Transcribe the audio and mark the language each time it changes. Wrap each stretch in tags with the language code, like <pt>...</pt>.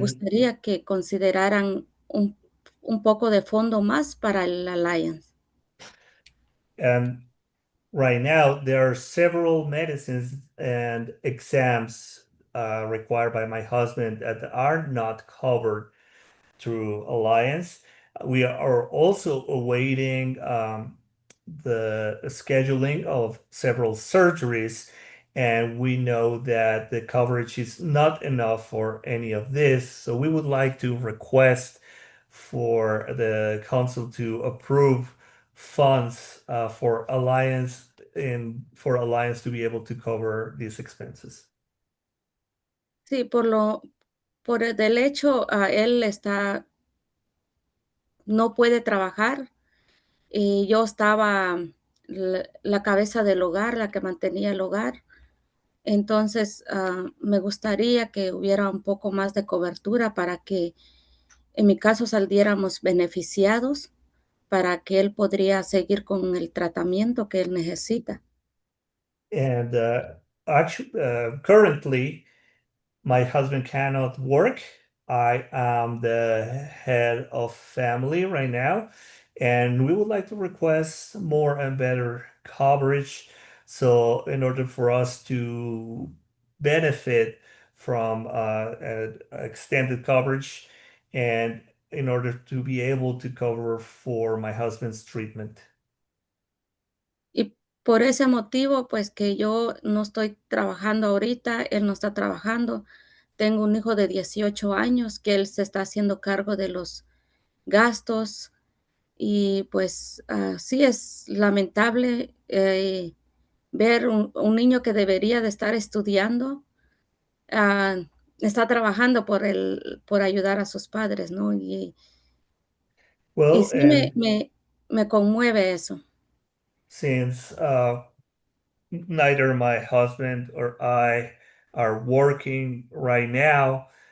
<es>gustaría que consideraran un poco de fondo más para el Alliance.</es> <en>and right now there are several medicines and exams required by my husband that are not covered through Alliance. We are also awaiting the scheduling of several surgeries, and we know that the coverage is not enough for any of this. So we would like to request for the council to approve funds for Alliance and for Alliance to be able to cover these expenses.</en> <es>Sí, por el del hecho, él no puede trabajar y yo estaba la cabeza del hogar, la que mantenía el hogar. Entonces, me gustaría que hubiera un poco más de cobertura para que en mi caso saliéramos beneficiados para que él podría seguir con el tratamiento que él necesita.</es> <en>And actually, currently, my husband cannot work. I am the head of family right now, and we would like to request more and better coverage. So, in order for us to benefit from extended coverage, and in order to be able to cover for my husband's treatment.</en> <es>Y por ese motivo, pues que yo no estoy trabajando ahorita, él no está trabajando. Tengo un hijo de 18 años que él se está haciendo cargo de los gastos y pues sí es lamentable ver un niño que debería de estar estudiando, ah, está trabajando por ayudar a sus padres, ¿no? Y</es> <en>Well,</en> <es>sí</es> <en>and</en> <es>me conmueve eso.</es> <en>since neither my husband or I are working right now.</en>